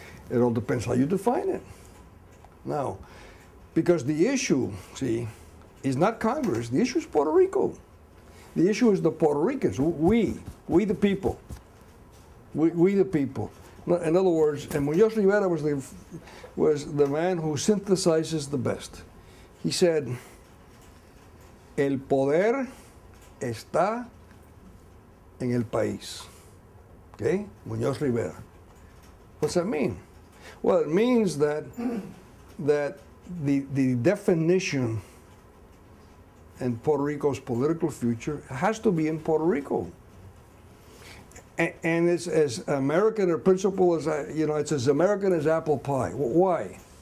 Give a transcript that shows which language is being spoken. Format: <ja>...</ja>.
<en>It all depends how you define it. Now, because the issue, see, is not Congress, the issue is Puerto Rico. The issue is the Puerto Ricans, we the people. We the people. In other words, and Muñoz Rivera was the man who synthesizes the best. He said,</en> <es>el poder está en el país.</es> <en>Okay? Muñoz Rivera. What's that mean? Well, it means that the definition in Puerto Rico's political future has to be in Puerto Rico. And it's as American a principle as, you know, it's as American as apple pie. Why?</en>